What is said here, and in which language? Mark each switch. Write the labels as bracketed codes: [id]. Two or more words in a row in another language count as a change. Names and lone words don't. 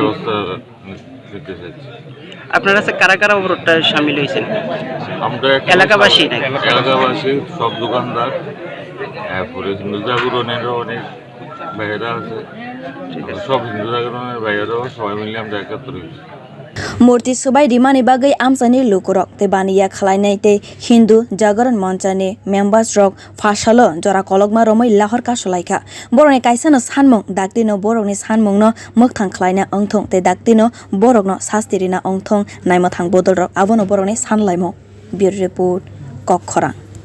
[bn] নিতে চাইছি। আপনার কাছে কারা কারা অবরোধটা সামিল হয়েছেন? আমরা এলাকাবাসী সব দোকানদার, এরপরে হিন্দু জাগরণেরও অনেক ভাইয়েরা আছে, সব হিন্দু জাগরণের ভাইয়েরাও সবাই মিলে আমরা একাত্তর হয়েছি। [trp] murti subai rimani bagwi amchaini lukurok te baniya khlainai te hindu jagaran monchani members rok phasalo jora kolokma romoi lahar kasulaikha boroni kaisano sanmung daktino borokni sanmung no mwtai khlaina ongthong te daktino borokno sasti rina ongthong naimothang bodol rok abono borokni sanlaimo [en] bureau report [trp] kwrwk